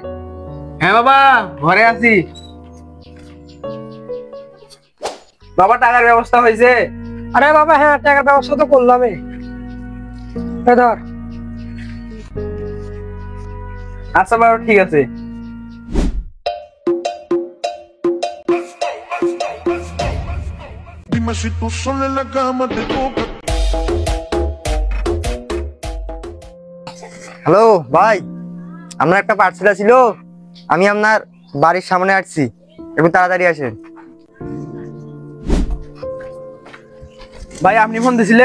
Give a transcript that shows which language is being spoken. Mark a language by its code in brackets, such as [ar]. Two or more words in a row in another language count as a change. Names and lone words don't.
[bn] হ্যাঁ বাবা, ঘরে আছি। বাবা টাকার ব্যবস্থা হয়েছে? আরে বাবা হ্যাঁ, টাকার ব্যবস্থা তো করলাম। ধর। আচ্ছা বাবা ঠিক আছে। [es] Dime si tú sola en la cama te toca. [bn] হ্যালো ভাই, আপনার একটা পার্সেল ছিল, আমি আপনার বাড়ির সামনে আসছি, একটু তাড়াতাড়ি আসেন। ভাই আপনি ফোন দিছিলেন?